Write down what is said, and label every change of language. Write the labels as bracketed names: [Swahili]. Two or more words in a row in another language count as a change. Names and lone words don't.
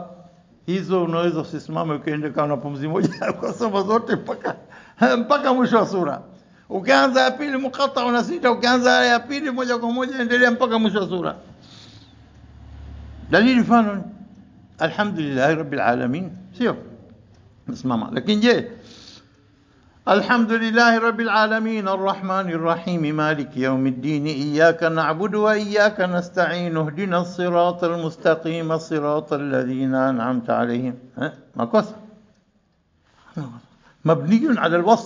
[Swahili] Hizo unaweza usisimame ukienda kama pumzi moja kwa soma zote mpaka mwisho wa sura. Ukianza ya pili muqatta una 6, ukianza ya pili moja kwa moja endelea mpaka mwisho wa sura. Dalili mfano [Arabic] الحمد لله رب العالمين, [Swahili] sio msimama. Lakini je, [Arabic] الحمد لله رب العالمين الرحمن الرحيم مالك يوم الدين إياك نعبد وإياك نستعين اهدنا الصراط المستقيم صراط الذين أنعمت عليهم، ما قصر مبني على الوصل.